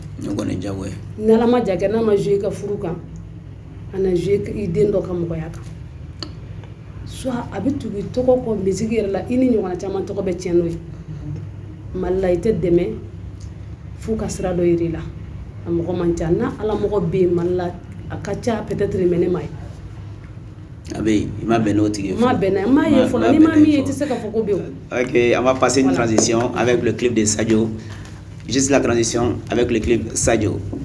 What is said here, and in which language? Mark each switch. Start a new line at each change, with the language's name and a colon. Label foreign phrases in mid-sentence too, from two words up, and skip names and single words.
Bambara: ni Ala ma ja kɛ n'a ma jouer i ka furu kan a na jouer i den dɔ ka mɔgɔya kan soit a bɛ tugu i tɔgɔ kɔ musique yɛrɛ la i ni ɲɔgɔnna caman tɔgɔ bɛ tiɲɛ n'o ye Mali la i tɛ dɛmɛ f'u ka sira dɔ yir'i la a mɔgɔ man ca n'a Ala mɔgɔ bɛ yen Mali la a ka ca
French: peut-être mais
Bambara: ne ma ye a bɛ yen i ma bɛn n'o tigi ye ma bɛn n'a ye n m'a ye fɔlɔ ni ma min ye i tɛ se ka fɔ ko bɛ yen
French: ok on va passer une transition avec le clip de Sadio juste la transition avec le clip Sadio.